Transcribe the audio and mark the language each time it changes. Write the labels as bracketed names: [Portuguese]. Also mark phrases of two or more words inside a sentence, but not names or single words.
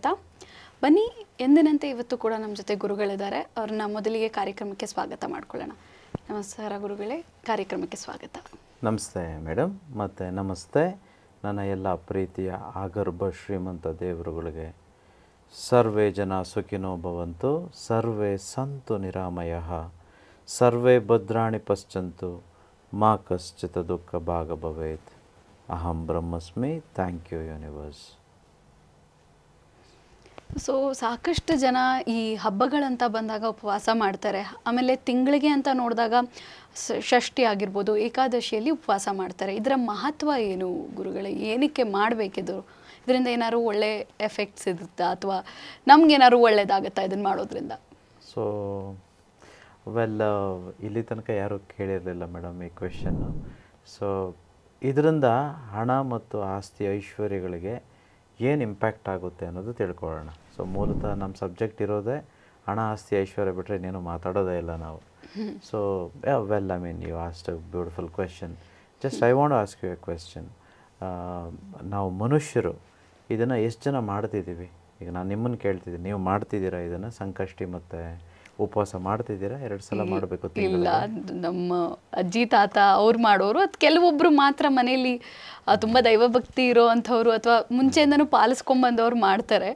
[Kannada] ಬನ್ನಿ, ಎಂದಿನಂತೆ ಇವತ್ತು ಕೂಡ ನಮ್ಮ ಜೊತೆ ಗುರುಗಳಿದ್ದಾರೆ. ಅವ್ರನ್ನ ಮೊದಲಿಗೆ ಕಾರ್ಯಕ್ರಮಕ್ಕೆ ಸ್ವಾಗತ ಮಾಡ್ಕೊಳ್ಳೋಣ. ನಮಸ್ಕಾರ ಗುರುಗಳೇ, ಕಾರ್ಯಕ್ರಮಕ್ಕೆ ಸ್ವಾಗತ. ನಮಸ್ತೆ ಮೇಡಮ್, ಮತ್ತು ನಮಸ್ತೆ ನನ್ನ ಎಲ್ಲ ಪ್ರೀತಿಯ ಆಗರ್ಭ ಶ್ರೀಮಂತ ದೇವರುಗಳಿಗೆ. [Sanskrit] ಸರ್ವೇ ಜನ ಸುಖಿನೋ ಭವಂತು, ಸರ್ವೇ ಸಂತು ನಿರಾಮಯಃ, ಸರ್ವೇ ಭದ್ರಾಣಿ ಪಶ್ಯಂತು, ಮಾ ಕಶ್ಚಿತ್ ದುಃಖ ಭಾಗ ಭವೇತ್. ಅಹಂ ಬ್ರಹ್ಮಸ್ಮಿ. [English] thank you universe. [Kannada] ಸೊ ಸಾಕಷ್ಟು ಜನ ಈ ಹಬ್ಬಗಳಂತ ಬಂದಾಗ ಉಪವಾಸ ಮಾಡ್ತಾರೆ. ಆಮೇಲೆ ತಿಂಗಳಿಗೆ ಅಂತ ನೋಡಿದಾಗ ಷಷ್ಠಿ ಆಗಿರ್ಬೋದು, ಏಕಾದಶಿಯಲ್ಲಿ ಉಪವಾಸ ಮಾಡ್ತಾರೆ. ಇದರ ಮಹತ್ವ ಏನು ಗುರುಗಳೇ? ಏನಕ್ಕೆ ಮಾಡಬೇಕಿದು? ಇದರಿಂದ ಏನಾದ್ರು ಒಳ್ಳೆ ಎಫೆಕ್ಟ್ಸ್ ಇರುತ್ತಾ ಅಥವಾ ನಮಗೇನಾದ್ರು ಒಳ್ಳೇದಾಗುತ್ತಾ ಇದನ್ನು ಮಾಡೋದ್ರಿಂದ? ಸೊ ಇಲ್ಲಿ ತನಕ ಯಾರೂ ಕೇಳಿರಲಿಲ್ಲ ಮೇಡಮ್ ಈ ಕ್ವೆಶನ್ನು. ಸೊ ಇದರಿಂದ ಹಣ ಮತ್ತು ಆಸ್ತಿ ಐಶ್ವರ್ಯಗಳಿಗೆ ಏನು ಇಂಪ್ಯಾಕ್ಟ್ ಆಗುತ್ತೆ ಅನ್ನೋದು ತಿಳ್ಕೊಳ್ಳೋಣ. ಸೊ ಮೂಲತಃ ನಮ್ಮ ಸಬ್ಜೆಕ್ಟ್ ಇರೋದೇ ಹಣ ಆಸ್ತಿ ಐಶ್ವರ್ಯ ಬಿಟ್ಟರೆ ಇನ್ನೇನು ಮಾತಾಡೋದೇ ಇಲ್ಲ ನಾವು. [English] so I mean you asked a beautiful question. just I want ask you a question. [Kannada] ನಾವು ಮನುಷ್ಯರು ಇದನ್ನು ಎಷ್ಟು ಜನ ಮಾಡ್ತಿದ್ದೀವಿ? ಈಗ ನಾನು ನಿಮ್ಮನ್ನು ಕೇಳ್ತಿದ್ದೀನಿ, ನೀವು ಮಾಡ್ತಿದ್ದೀರಾ ಇದನ್ನು? ಸಂಕಷ್ಟಿ ಮತ್ತು ಉಪವಾಸ ಮಾಡ್ತಿದ್ದೀರಾ? 2 ಸಲ ಮಾಡಬೇಕು? ಇಲ್ಲ, ನಮ್ಮ ಅಜ್ಜಿ ತಾತ ಅವ್ರು ಮಾಡೋರು. ಅದು ಕೆಲವೊಬ್ಬರು ಮಾತ್ರ ಮನೇಲಿ ತುಂಬ ದೈವಭಕ್ತಿ ಇರೋ ಅಂಥವ್ರು ಅಥವಾ ಮುಂಚೆಯಿಂದನೂ ಪಾಲಿಸ್ಕೊಂಬಂದವ್ರು ಮಾಡ್ತಾರೆ.